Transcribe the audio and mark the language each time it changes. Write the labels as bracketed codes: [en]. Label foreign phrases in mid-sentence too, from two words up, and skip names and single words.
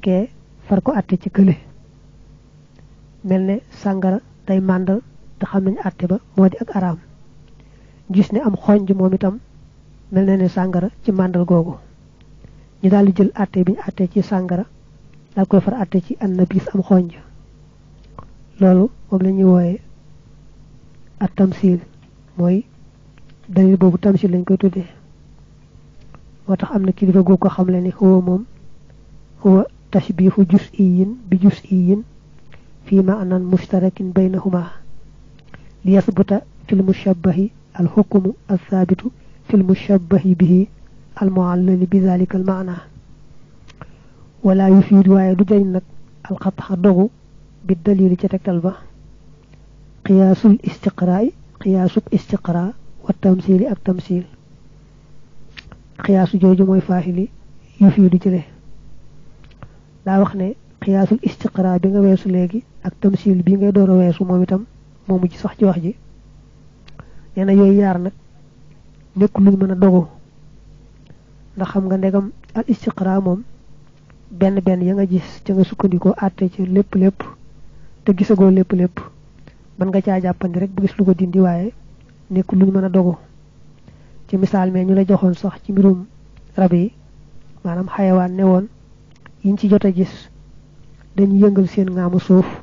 [wo] ké far ko atté ci kële melne sangara day mandal te xam nañ atté ba modi ak aram gis ne am xonj mom itam melne ne sangara ci mandal gogo ñu dal di jël atté biñ atté ci sangara dal koy far atté ci annabis am xonj lolu mom lañuy woyé at tamsil moy dalil bobu tamsil lañ koy tuddé motax amna kilifa go ko xamle ni huwa mom [ar] هو تشبيه جزئي بجزئي في معنى مشترك بينهما ليثبت في المشبه الحكم الثابت في المشبه به المعلل ب ذلك المعنى ولا يفيد [wo] wa yadu nak [ar] القطع [wo] dogu bi dalil ci tektal ba [ar] قياس الاستقراء [wo] qiyasuk istiqra' wa tamsil ak tamsil qiyasu joju moy fahili yufidu ci le da wax ne [ar] قياس الاستقراء' [wo] bi nga wessu legi ak tamsil bi ngay dooro wessu mom itam momu ci sax ci wax ji neena yoy yar nak nekku luñ mëna dogo ndax xam nga ndegam al istiqra' mom ben ya nga gis ci nga sukkandiko atté ci lepp te gisago lepp man nga ca jappandi rek bu gis lu ko dindi waye nekku luñ mëna dogo ci misal me ñu la joxon sax ci mbirum rabi manam hayawan newon yiñ ci jotta gis dañu yëngal seen ngaamu suuf